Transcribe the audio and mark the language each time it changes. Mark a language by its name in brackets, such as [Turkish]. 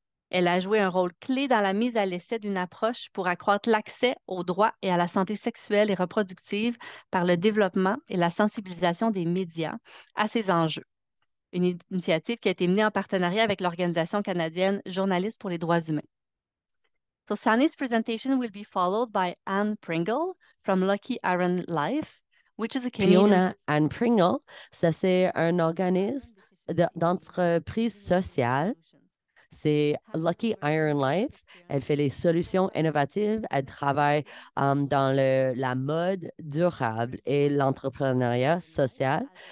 [French] Elle a joué un rôle clé dans la mise à l'essai d'une approche pour accroître l'accès aux droits et à la santé sexuelle et reproductive par le développement et la sensibilisation des médias à ces enjeux. Une initiative qui a été menée en partenariat avec l'organisation canadienne Journalistes pour les droits humains. [English] So Sani's presentation will be followed by Anne Pringle from Lucky Iron Life, which is a [French] Puis on [English] Canadian. [French] a Anne Pringle, ça c'est un organisme d'entreprise sociale. C'est Lucky Iron Life. Elle fait les solutions innovatives. Elle travaille dans la mode durable et l'entrepreneuriat social.